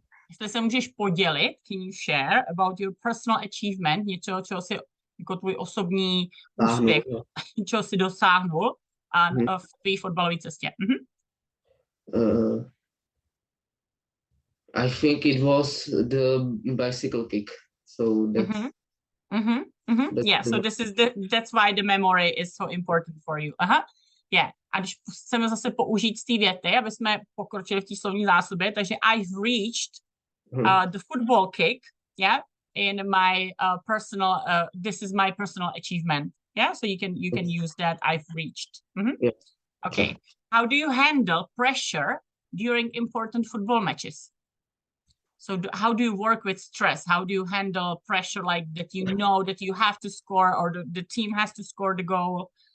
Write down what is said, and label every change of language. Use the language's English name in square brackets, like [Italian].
[Czech] Jestli se můžeš podělit, [English] can you share about your personal achievement, [Czech] něčeho, čeho si, jako tvůj osobní úspěch, čeho si dosáhnul v tvý fotbalové cestě? [English] I think it was the bicycle kick. So that's yeah, so that's why the memory is so important for you. Yeah. [Czech] A když chceme zase použít z té věty, aby jsme pokročili v té slovní zásobě, takže [English] I've reached the football kick, yeah, in my personal, this is my personal achievement. Yeah, so you can use that, I've reached. Yes. Okay. How do you handle pressure during important football matches? So how do you work with stress? How do you handle pressure, like that you know that you have to score, or the team has to score the goal?